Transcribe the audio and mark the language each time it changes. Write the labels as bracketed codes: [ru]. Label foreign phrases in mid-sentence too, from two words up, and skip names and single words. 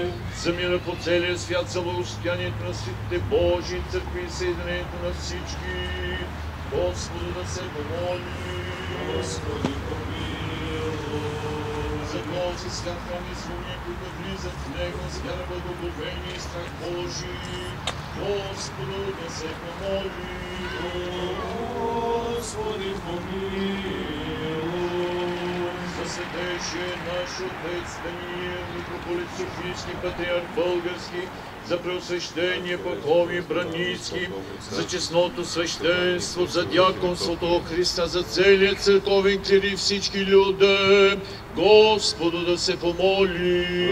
[bg] За мира по целия свят, за благосостоянието на светите Божии църкви и съединението на всички, Господу да се помоли. Господи, помилуй. носи свят храм и слуги, които влизат в него с вяра, благоговение и страх Божий. Господу да се помоли. Господи, помилуй. За святейшия наш отец Даниил, митрополит Софийски, патриарх български, за преосвещение Пахоми Браницки, за честното свещенство, за дяконството Христа, за целият църковен клир и всички люди, Господу да се помоли.